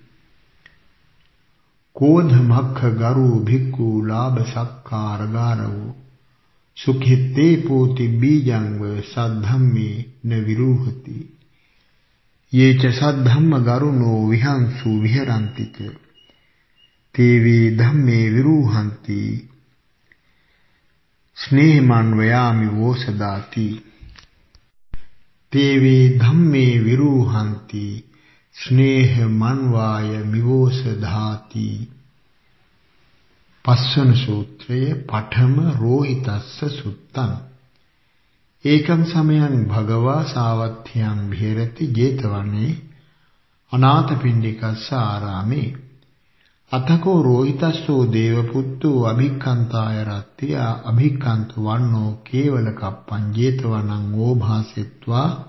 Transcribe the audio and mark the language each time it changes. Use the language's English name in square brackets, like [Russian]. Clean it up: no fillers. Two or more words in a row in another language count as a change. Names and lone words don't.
[Pali] කෝධ මක්ඛ ගරු භික්ඛු ලාභ සක්කාර ගාරවෝ සුඛිත්තේ පෝති බීජං ව සද්ධම්මේ න විරුහති යේච සද්ධම්ම ගරුණෝ විහංසු විහෙරಂತಿ ච තේවේ ධම්මේ විරුහන්ති ස්නේහමන් වයාමි වෝසදාති තේවේ ධම්මේ විරුහන්ති ස්නේහමන් වාය මිවෝසදාති [Sinhala] පස්වන සූත්‍රය [Pali] පඨම රෝහිතස්ස සුත්තං ඒකං සමයං භගවා සාවත්ථ්‍යං විහෙරති 제තවනේ අනාථපිණ්ඩිකස්ස ආරාමේ අතකෝ රෝහිතස්සෝ දේවපුත්තෝ අභික්ඛන්තාය රත්තිය අභික්ඛන්ත වන්නෝ කේවල කප්පං ජේතවනං ඕභාසෙත්වා